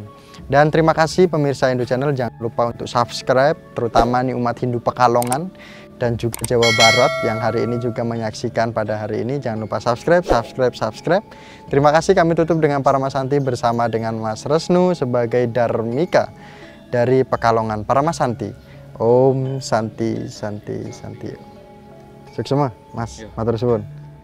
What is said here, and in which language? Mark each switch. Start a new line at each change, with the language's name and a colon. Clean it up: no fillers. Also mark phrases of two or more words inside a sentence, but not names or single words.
Indonesian: Dan terima kasih pemirsa Hindu Channel, jangan lupa untuk subscribe, terutama nih umat Hindu Pekalongan dan juga Jawa Barat yang hari ini juga menyaksikan pada hari ini. Jangan lupa subscribe. Terima kasih, kami tutup dengan Paramasanti bersama dengan Mas Resnu sebagai Dharmika dari Pekalongan.
Sanskrit: Paramasanti. Om Santi Santi Santi.
Indonesian: Sukses semua Mas,
Javanese: matur suwun.